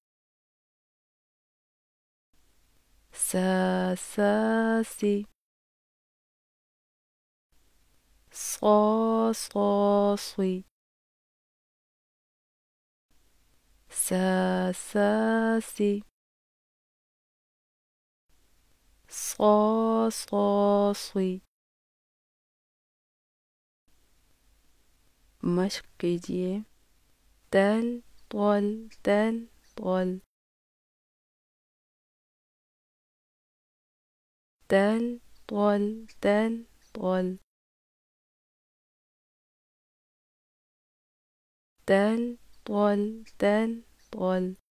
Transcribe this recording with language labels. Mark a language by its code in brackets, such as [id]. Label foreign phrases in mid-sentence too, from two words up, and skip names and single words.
[ur] سا سی، صا سی، سا سی، صا سی۔ مشق کیجیے۔ تل طل تل طل، تل طل تل طل، تل طل تل طل۔